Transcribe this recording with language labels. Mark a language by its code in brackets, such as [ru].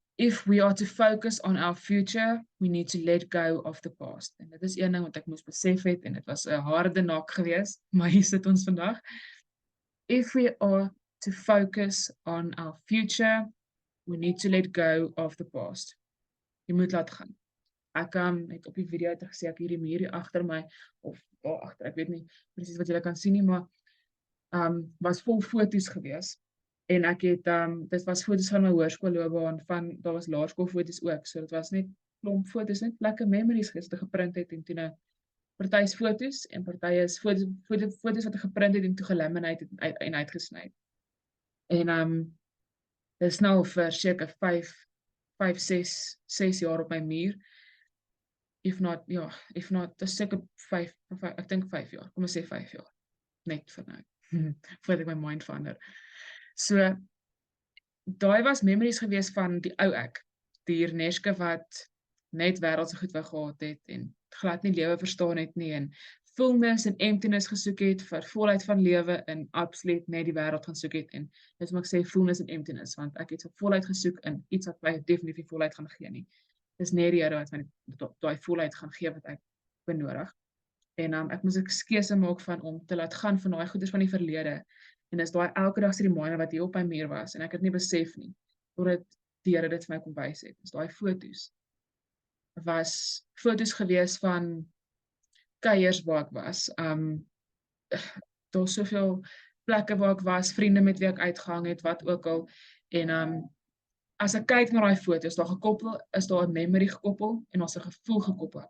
[en] If we are to focus on our future, we need to let go of the past. [af] En dit is een ding wat ek moes besef het en dit was 'n harde naak geweest, maar hier sit ons vandag. [en] If we are to focus on our future, we need to let go of the past. [af] Jy moet laat gaan. Ek het op die video het gesê ek hierdie muur hier agter my of daar agter, ek weet nie presies wat julle kan sien nie, maar was vol foto's gewees. En ek het dit was foto's van my hoërskoolloopbaan daar was laerskoolfoto's ook. So dit was net klomp foto's, net lekker memories geprint het en toe nou party is foto's en party is foto's wat ek geprint het en toe gelaminate en uitgesny. En dit is nou vir seker 6 jaar op my muur. [en] If not, [af] dis seker 5, ek dink 5 jaar. Kom ons sê 5 jaar. Net vir nou. Voordat ek my mind verander. So, daai was memories gewees van die ou ek. Die Reneshke wat net wêreldse goed wou gehad het en glad nie lewe verstaan het nie en fullness en emptiness gesoek het vir volheid van lewe en absoluut net die wêreld gaan soek het en dis moet ek sê fullness en emptiness want ek het vir volheid gesoek in iets wat my definitief volheid gaan gee nie. Dis net die Here wat my daai volheid gaan gee wat ek benodig. En ek moes 'n keuse maak van om te laat gaan van daai goeders van die verlede. En dis daai elke dag se reminder wat hier op my muur was en ek het nie besef nie totdat die Here dit vir my kom wys het. Dis daai foto's. Was foto's gewees van kuiers waar ek was. Daar's soveel plekke waar ek was, vriende met wie ek uitgehang het, wat ook al. En as ek kyk na daai foto's, is daar 'n memory gekoppel en daar's 'n gevoel gekoppel.